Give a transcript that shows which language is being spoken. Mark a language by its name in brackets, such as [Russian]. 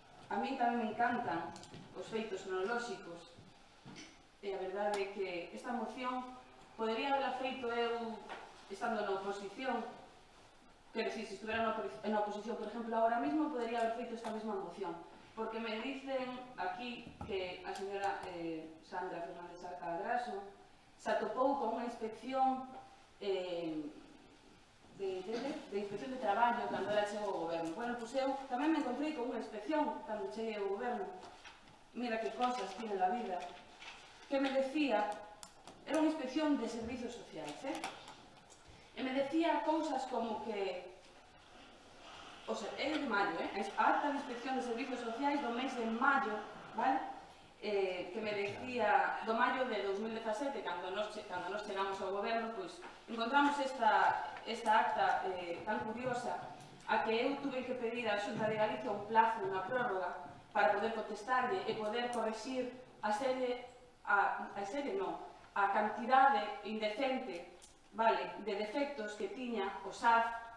[Galician] A mí tamén me encantan os feitos cronolóxicos e a verdade é que esta moción podería haberla feito eu estando na oposición, pero si estuvera na oposición, por exemplo, ahora mismo podería haber feito esta mesma moción, porque me dicen aquí que a señora Sandra Fernández Arcadraso se atopou con unha inspección de inspección de traballo cando ela chegou ao goberno. Bueno, pois eu tamén me encontrei con unha inspección cando cheguei ao goberno. [Spanish] Mira que cosas tiene la vida. [Galician] Que me decía, era unha inspección de servicios sociais, e me decía cousas como que, o sea, é de maio, a acta de inspección de servicios sociais do mes de maio, vale? Que me decía, do maio de 2017, cando nos chegamos ao goberno, pois encontramos esta acta tan curiosa, a que eu tuve que pedir á Xunta de Galicia un plazo, unha prórroga, para poder contestarlle e poder correxir a cantidade indecente, vale, de defectos que tiña o SAF,